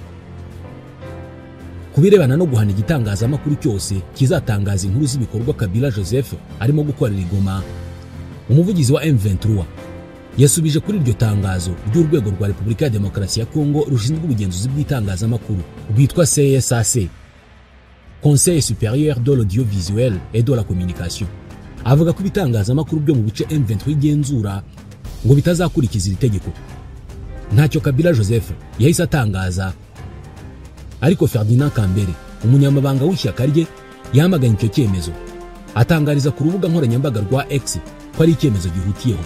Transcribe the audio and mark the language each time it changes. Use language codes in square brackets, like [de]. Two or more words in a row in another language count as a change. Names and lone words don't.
[rw] Kubirebana no guhana igitangazamakuru cyose kizatangaza inkuru z'ibikorwa Kabila Joseph arimo gukorera i Goma, umuvugizi wa M23 yasubije kuri iryo tangazo ry'urwego rwa Repubulika ya Demokarasi ya Kongo rushinzwe ubugenzuzi bw'itangazamakuru rwitwa CSAC, [fr] Conseil supérieur de l'audiovisuel et de la communication. [rw] Avuga ko ibitangazamakuru byo mu bice M23 igenzura ngo bitazakurikiza iri tegeko. Ntacyo Kabila Joseph yahise atangaza, ariko Ferdinand Kambere umunyamabanga w'ishyaka rye yamaganye icyo cyemezo, atangariza ku rubuga nkoranyambaga rwa X ko ari icyemezo gihutiyeho.